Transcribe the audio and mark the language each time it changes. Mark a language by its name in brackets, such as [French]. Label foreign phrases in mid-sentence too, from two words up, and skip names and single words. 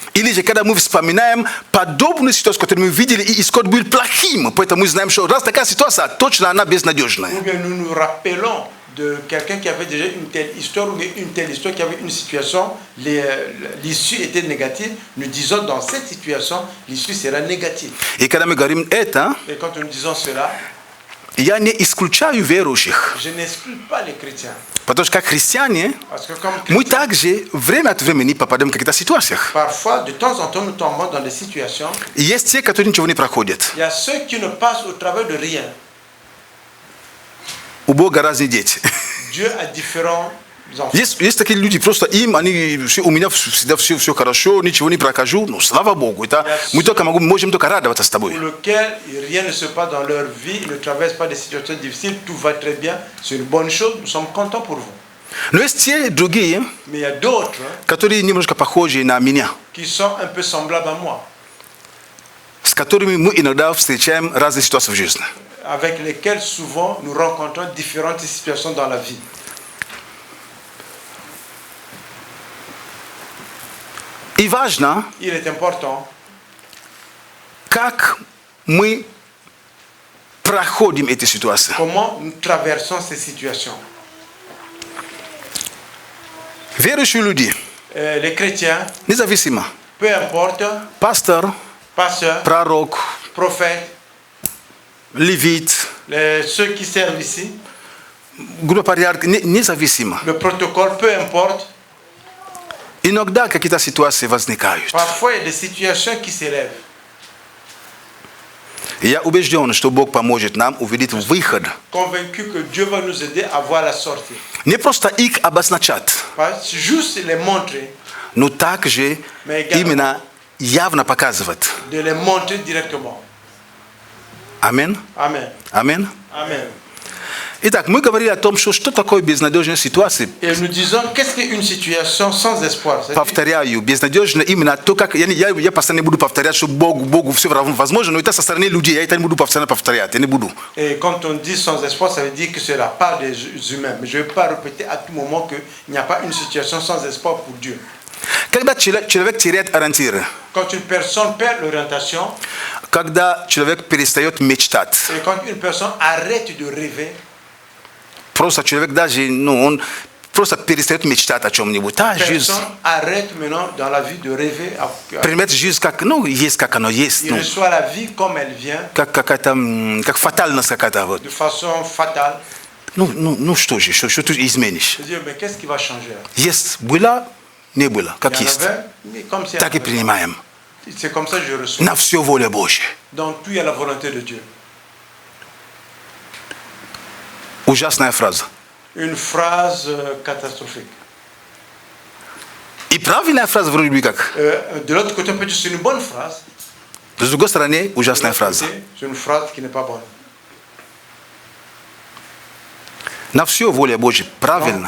[Russian] Или же когда мы вспоминаем подобную ситуацию, которую мы видели, и исход был плохим, поэтому мы знаем, что раз такая ситуация, точно она безнадежная. [French] Ou bien nous nous rappelons de quelqu'un qui avait déjà une telle histoire ou une telle histoire qui avait une situation, l'issue était négative. Nous disons dans cette situation, l'issue sera négative. Et quand nous disons cela, [Russian] я не исключаю верующих. [French] Je n'exclus pas les chrétiens. [Russian] Потому что как христиане, мы также время от времени попадаем в каких-то ситуациях. [French] Parfois, de temps en temps, nous tombons dans des situations. [Russian] Есть те, которые ничего не проходят. [French] Il y a ceux qui ne passent au travers de rien. [Russian] У Бога разные дети. [French] Dieu a différents enfants. [Russian] Есть такие люди, просто им, у меня всегда все хорошо, ничего не прокажу, ну слава Богу, это мы только можем только радоваться с тобой. [French] Pour lequel rien ne se passe dans leur vie, ils ne traversent pas des situations difficiles, tout va très bien, c'est une bonne chose, nous sommes contents pour vous. [Russian] Но есть те другие, [French] mais il y a d'autres, [Russian] которые немножко похожи на меня, [French] qui sont un peu semblables à moi, [Russian] с которыми мы иногда встречаем разные ситуации в жизни. [French] Avec lesquels souvent nous rencontrons différentes situations dans la vie. [Russian] И важно, [French] il est important, [Russian] как мы проходим эти ситуации. [French] Comment nous traversons ces situations. [Russian] Верующие люди, [French] les chrétiens, [Russian] независимо, [French] peu importe, pasteur, prorok, prophète, Lévite, ceux qui servent ici, le protocole, peu importe. [Russian] Иногда какие-то ситуации возникают. [French] Parfois, il y a des situations qui s'élèvent. [Russian] Я убежден, что Бог поможет нам увидеть выход. [French] Convaincu que Dieu va nous aider à voir la sortie. [Russian] Не просто их обозначать, [French] juste les montrer, [Russian] но также именно явно показывать. [French] De les montrer directement. [Russian] Амин. [French] Amen. [Russian] Амин. [French] Amen. [Russian] Итак, мы говорили о том, что такое безнадежная ситуация. [French] Et nous disons, qu'est-ce qu'une situation sans espoir? [Russian] Повторяю, безнадежно именно то, как я постоянно буду повторять, что Богу все возможно, но это со стороны людей, я это не буду постоянно повторять, я не буду. [French] Et quand on dit sans espoir, ça veut dire que c'est la part des humains. Mais je ne vais pas répéter à tout moment qu'il n'y a pas une situation sans espoir pour Dieu. [Russian] Когда человек теряет ориентир, [French] quand une personne perd l'orientation, [Russian] когда человек перестает мечтать, [French] et quand une personne arrête de rêver, [Russian] просто человек даже, он просто перестает мечтать о чем-нибудь. [French] Personne arrête maintenant dans la vie de rêver. [Russian] Принять жизнь как, есть как оно есть. [French] Il reçoit la vie comme elle vient. [Russian] Как фатальность какая-то вот. [French] De façon fatale. [Russian] Что же, что ты изменишь? [French] Je dis, mais qu'est-ce qui va changer? [Russian] Есть было, не было, как есть. Так и принимаем. [French] C'est comme ça que je reçois. [Russian] На все воля Божья. [French] Dans tout il y a la volonté de Dieu. [Russian] Ужасная фраза. [French] Une phrase catastrophique. [Russian] И правильная фраза вроде бы как. [French] De l'autre côté, on peut dire que c'est une bonne phrase. [Russian] С другой стороны, ужасная фраза. [French] C'est une phrase qui n'est pas bonne. [Russian] На все воля Божья, правильно.